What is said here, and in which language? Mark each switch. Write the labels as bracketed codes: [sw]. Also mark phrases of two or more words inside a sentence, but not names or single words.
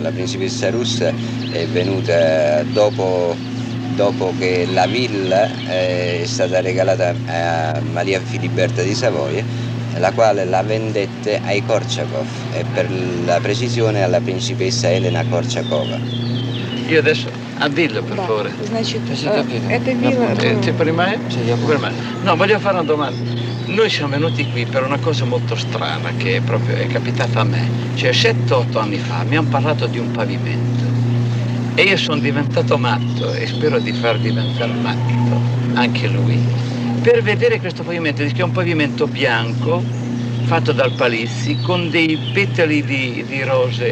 [it] La principessa russa è venuta dopo che la villa è stata regalata a Maria Filiberta di Savoia, la quale la vendette ai Korčakov e per la precisione alla principessa Elena Korčakova. Io adesso dillo per favore. [ru] Значит, это вилла... [it] Ti per me? Sì, io per me. No, voglio fare una domanda. noi siamo venuti qui per una cosa molto strana che proprio è capitata a me. Cioè 7-8 anni fa mi hanno parlato di un pavimento e io sono diventato matto e spero di far diventare matto anche lui per vedere questo pavimento, che è un pavimento bianco fatto dal Palizzi con dei petali di rose.